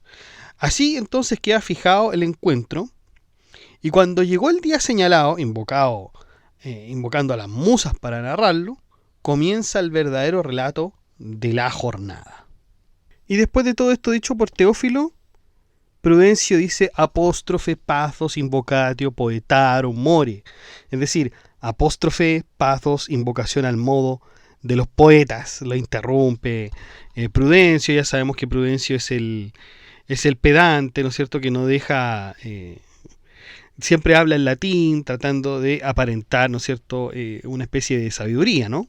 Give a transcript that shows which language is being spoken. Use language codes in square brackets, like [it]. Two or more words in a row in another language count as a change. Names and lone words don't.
[es] Así entonces queda fijado el encuentro, y cuando llegó el día señalado, invocando a las musas para narrarlo, comienza el verdadero relato de la jornada. Y después de todo esto dicho por Teófilo, Prudencio dice: apóstrofe, [la] pathos, invocatio, poetarum, more. [es] Es decir, apóstrofe, pathos, invocación al modo de los poetas. Lo interrumpe Prudencio. Ya sabemos que Prudencio es el pedante, ¿no es cierto?, que no deja... siempre habla en latín, tratando de aparentar, ¿no es cierto?, una especie de sabiduría, ¿no?